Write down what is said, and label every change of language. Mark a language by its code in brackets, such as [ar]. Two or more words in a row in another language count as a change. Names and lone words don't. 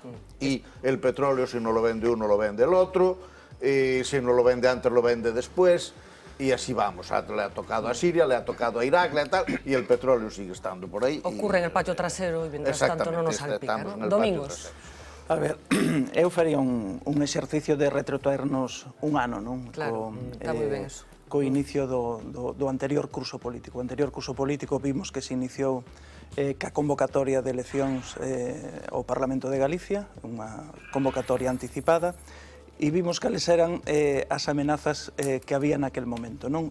[es] Y el petróleo, si no lo vende uno, lo vende el otro, y si no lo vende antes, lo vende después. Y así vamos, le ha tocado a Siria, le ha tocado a Irak, y el petróleo sigue estando por ahí. Ocurre en el patio trasero y mientras tanto no nos salpica, ¿no? Domingos. [gl] A ver, eu faría un exercicio de retrotraernos un ano, non? Claro, está moi ben eso. Co inicio do anterior curso político. O anterior curso político vimos que se iniciou ca convocatoria de eleccións ao Parlamento de Galicia, unha convocatoria anticipada, e vimos cales eran as amenazas que había naquel momento, non?